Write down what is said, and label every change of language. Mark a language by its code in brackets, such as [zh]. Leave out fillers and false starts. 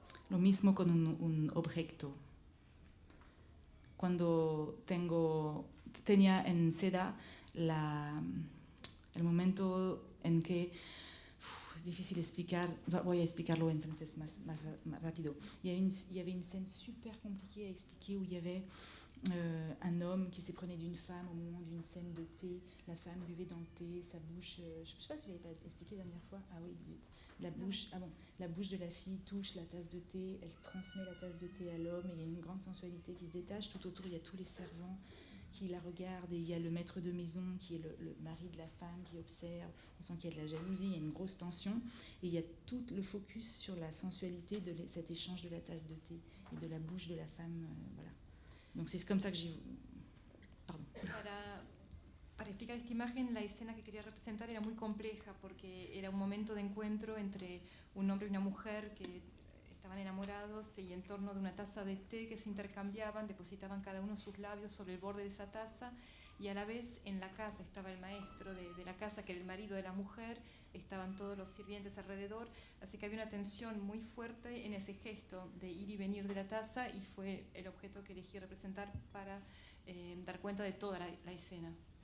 [es] Lo mismo con un objeto. Cuando tenía en seda el momento en que es difícil explicar, voy a explicarlo entonces más rápido. [fr] Il y avait une scène super compliquée à expliquer où il y avait un homme qui s'éprenait d'une femme au moment d'une scène de thé. La femme buvait dans le thé, sa bouche, je ne sais pas si je l'avais pas expliqué la dernière fois. Ah oui, zut. La bouche de la fille touche la tasse de thé, elle transmet la tasse de thé à l'homme et il y a une grande sensualité qui se détache. Tout autour, il y a tous les servants qui la regardent et il y a le maître de maison qui est le mari de la femme qui observe. On sent qu'il y a de la jalousie, il y a une grosse tension et il y a tout le focus sur la sensualité de cet échange de la tasse de thé et de la bouche de la femme. Voilà. Donc c'est comme ça que j'ai... Pardon. [es] Para explicar esta imagen, la escena que quería representar era muy compleja porque era un momento de encuentro entre un hombre y una mujer que estaban enamorados y en torno de una taza de té que se intercambiaban, depositaban cada uno sus labios sobre el borde de esa taza y a la vez en la casa estaba el maestro de la casa, que era el marido de la mujer, estaban todos los sirvientes alrededor, así que había una tensión muy fuerte en ese gesto de ir y venir de la taza y fue el objeto que elegí representar para dar cuenta de toda la escena.